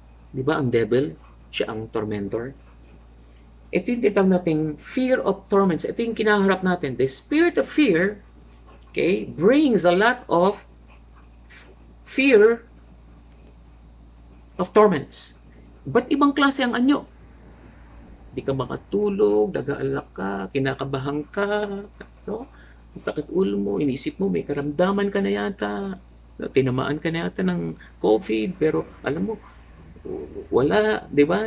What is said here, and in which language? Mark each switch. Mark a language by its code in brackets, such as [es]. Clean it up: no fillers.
[tl] Di ba ang devil, siya ang tormentor? Ito yung tinatawag nating fear of torments. Ito yung kinaharap natin. [en] The spirit of fear, okay, brings a lot of fear of torments. [tl] Ba't ibang klase ang anyo? Di ka makatulog, nag-aalala ka, kinakabahan ka, no? Ang sakit ulo mo, inisip mo, may karamdaman ka na yata, tinamaan ka na yata ng COVID, pero alam mo, wala, di ba?